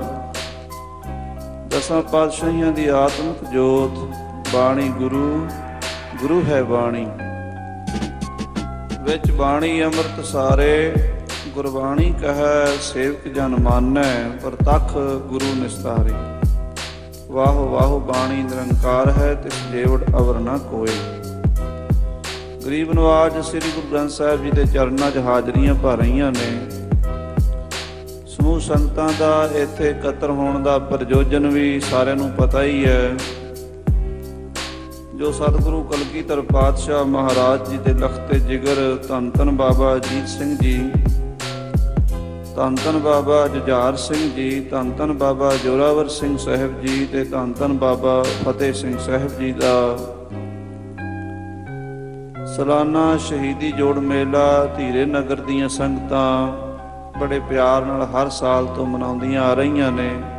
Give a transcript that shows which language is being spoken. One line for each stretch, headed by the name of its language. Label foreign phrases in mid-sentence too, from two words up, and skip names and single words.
Punjabi: ਦਸਾਂ ਪਾਤਸ਼ਾਹੀਆਂ ਦੀ ਆਤਮਕ ਜੋਤ ਬਾਣੀ ਗੁਰੂ, ਗੁਰੂ ਹੈ ਬਾਣੀ। ਵਿਚ ਬਾਣੀ ਅੰਮ੍ਰਿਤ ਸਾਰੇ, ਗੁਰਬਾਣੀ ਕਹੈ ਸੇਵਕ ਜਨ ਮਾਨੈ। ਪ੍ਰਤਖ ਗੁਰੂ ਨਿਸਤਾਰੇ। ਵਾਹੋ ਵਾਹੋ ਬਾਣੀ ਨਿਰੰਕਾਰ ਹੈ, ਤਿਸ ਜੇਵਡ ਅਵਰ ਨ ਕੋਇ। ਗਰੀਬ ਨਵਾਜ਼ ਸ੍ਰੀ ਗੁਰੂ ਗ੍ਰੰਥ ਸਾਹਿਬ ਜੀ ਕੇ ਚਰਣਾਂ ਚ ਹਾਜ਼ਰੀਆਂ ਭਰ ਰਹੀ ਨੇ। ਸਮੂਹ ਸੰਗਤਾਂ ਦਾ ਇੱਥੇ ਇਕੱਤਰ ਹੋਣੇ ਕਾ ਪ੍ਰਯੋਜਨ ਭੀ ਸਾਰਿਆਂ ਨੂੰ ਪਤਾ ਹੀ ਹੈ। ਜੋ ਸਤਿਗੁਰੂ ਕਲਗੀਧਰ ਪਾਤਸ਼ਾਹ ਮਹਾਰਾਜ ਜੀ ਕੇ ਲਖਤੇ ਜਿਗਰ ਧੰਨ ਧੰਨ ਬਾਬਾ ਅਜੀਤ ਸਿੰਘ ਜੀ, ਧੰਨ ਧੰਨ ਬਾਬਾ ਜੁਝਾਰ ਸਿੰਘ ਜੀ, ਧੰਨ ਧੰਨ ਬਾਬਾ ਜ਼ੋਰਾਵਰ ਸਿੰਘ ਸਾਹਿਬ ਜੀ ਤੇ ਧੰਨ ਧੰਨ ਬਾਬਾ ਫ਼ਤਿਹ ਸਿੰਘ ਸਾਹਿਬ ਜੀ ਕਾ ਸਾਲਾਨਾ ਸ਼ਹੀਦੀ ਜੋੜ ਮੇਲਾ ਧੀਰੇ ਨਗਰ ਦੀਆਂ ਸੰਗਤਾਂ ਬੜੇ ਪਿਆਰ ਨਾਲ ਹਰ ਸਾਲ ਤੋ ਮਨਾਉਂਦੀਆਂ ਆ ਰਹੀਆਂ ਨੇ।